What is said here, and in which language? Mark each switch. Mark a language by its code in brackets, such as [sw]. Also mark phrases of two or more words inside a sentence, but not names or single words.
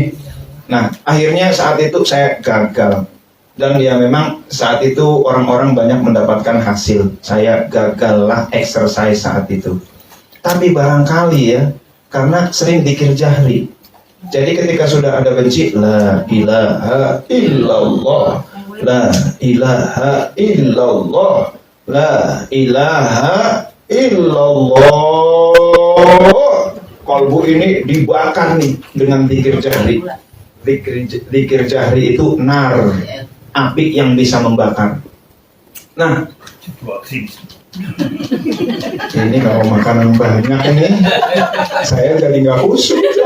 [id] Nah, akhirnya saat itu saya gagal. Dan ya memang saat itu orang-orang banyak mendapatkan hasil. Saya gagallah exercise saat itu. Tapi barangkali ya, karena sering dzikir jahri. Jadi ketika sudah ada benci, [ar] لا إله إلا الله، لا إله إلا الله، لا إله إلا الله. [id] Kalbu ini dibakar nih dengan dzikir jahri. Dzikir jahri itu nar, api yang bisa membakar. Nah, ini kalau makanan banyak ini, saya jadi nggak khusyuk.